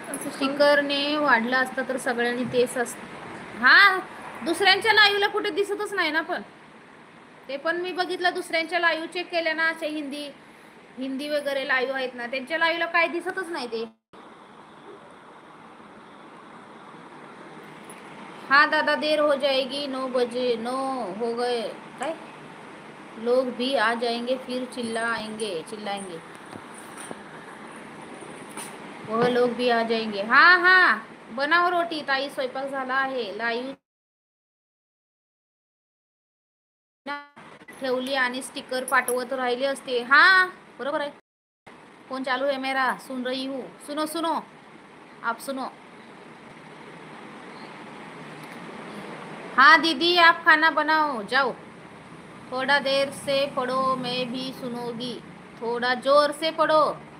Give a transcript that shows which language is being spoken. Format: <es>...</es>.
<mr>स्टिकरने वाढला असता तर सगळ्यांनी तेच असतं. हा, दुसऱ्यांच्या लाईव्हला कुठे दिसतच नाही ना. पण ते पण मी बघितलं, दुसऱ्यांच्या लाईव्ह चेक केल्या ना, असे हिंदी वगैरे लाईव्ह आहेत ना, त्यांच्या लाईव्हला काय दिसतच नाही ते.</mr> <hi>हाँ दादा, देर हो जाएगी, 9 बजे 9 हो गए काय, लोग भी आ जाएंगे फिर चिल्लाएंगे वह लोग भी आ जाएंगे. हाँ हाँ, बनाव रोटी</hi> <mr>ताई, स्वयंपाक झाला आहे. लाईव्ह ठेवली आणि स्टिकर पाठवत राहिले असते. हा बरोबर आहे.</mr> <hi>फोन चालू है मेरा, सुन रही हूँ. सुनो सुनो, आप सुनो. हाँ दीदी, आप खाना बनाओ, जाओ. थोड़ा देर से पढ़ो, मैं भी सुनूंगी. थोड़ा जोर से पढ़ो.</hi>